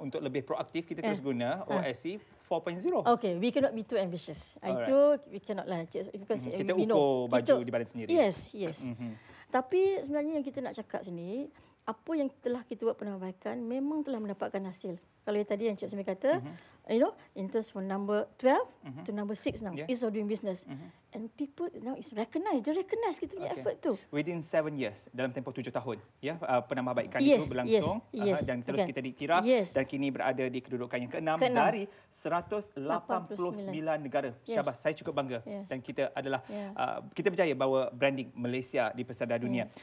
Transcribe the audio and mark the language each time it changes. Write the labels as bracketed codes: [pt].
[ms] Untuk lebih proaktif, kita terus guna OSC 4.0. [en] Okay, we cannot be too ambitious. [ms] Itu [en] we cannot [ms] lah. [en] Because [ms] kita [en] we [ms] ukur baju di badan sendiri. [en] Yes. [ms] Tapi sebenarnya yang kita nak cakap sini, apa yang telah kita buat penambahkan memang telah mendapatkan hasil. Kalau yang tadi yang Cik Sumi kata, [en] in terms from number 12 to number 6 now, ease of doing business. And people now is recognized. [ms] Dia recognize kita punya effort tu. [en] Within 7 years, [ms] dalam tempoh 7 tahun, penambahbaikan itu berlangsung dan terus kita diktiraf dan kini berada di kedudukan yang ke-6 dari 189 negara. Syabas, saya cukup bangga dan kita adalah kita berjaya bawa branding Malaysia di pesada dunia.